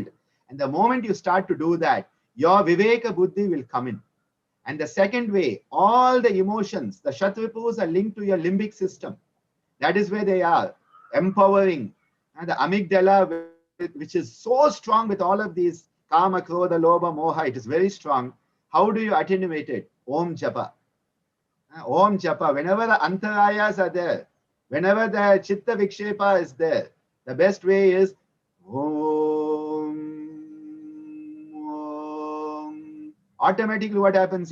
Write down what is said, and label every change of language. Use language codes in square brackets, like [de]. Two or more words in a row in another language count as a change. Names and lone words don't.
[en] And the moment you start to do that, your [sa] viveka buddhi [en] will come in. And the second way, all the emotions, the Shatripus are linked to your limbic system. That is where they are, empowering. And the amygdala, which is so strong with all of these [sa] kama, krodha, lobha, moha, [en] it is very strong. How do you attenuate it? [sa] Om Japa. Om Japa. [en] Whenever the antarayas are there, whenever the [sa] chitta vikshepa [en] is there, the best way is automatically what happens?